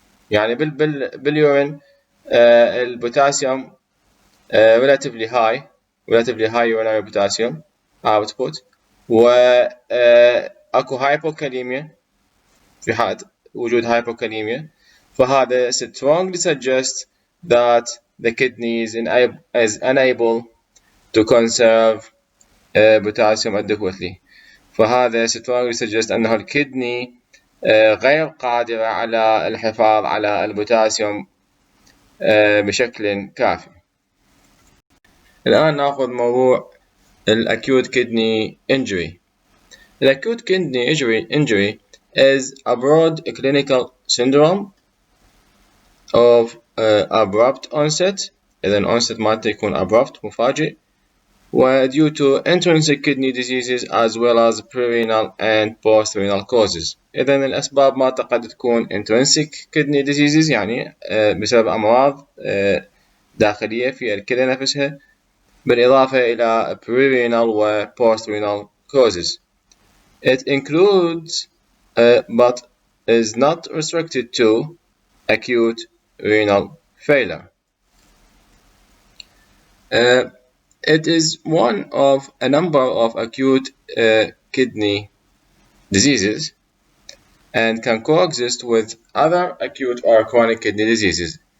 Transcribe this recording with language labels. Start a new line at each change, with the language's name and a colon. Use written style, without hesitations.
Arabic: يعني باليورين البوتاسيوم
English: relatively high urinary potassium output وأكو hypokalemia
Arabic: في حالة وجود
English: hypokalemia، فهذا strongly suggests that the kidney is unable to conserve potassium adequately.
Arabic: فهذا
English: strongly suggests
Arabic: أنه الكدني غير قادرة على الحفاظ على البوتاسيوم بشكل كافي. الآن نأخذ موضوع Acute kidney injury.
English: Acute kidney injury is a broad clinical syndrome of abrupt onset. إذن onset
Arabic: مالته يكون
English: abrupt مفاجئ، due to intrinsic kidney diseases as well as pre-renal and post-renal causes.
Arabic: إذن الأسباب مالته قد تكون
English: intrinsic kidney diseases،
Arabic: يعني بسبب أمراض داخلية في الكلى نفسها، بالإضافة إلى pre-renal و
English: post-renal causes. It includes but is not restricted to acute renal failure. It is one of a number of acute kidney diseases and can coexist with other acute or chronic kidney diseases.